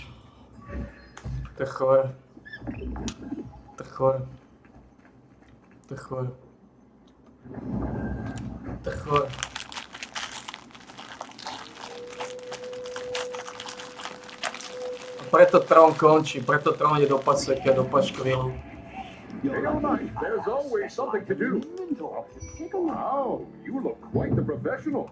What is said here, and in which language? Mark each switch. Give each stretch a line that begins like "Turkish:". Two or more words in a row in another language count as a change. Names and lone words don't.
Slovak: To je chore. To je chore. To je chore. To je chore. Preto trón končí, preto trón ide do paseky a do paškvilu.
English: Day or night, there's always something to do. Wow, you look quite the professional.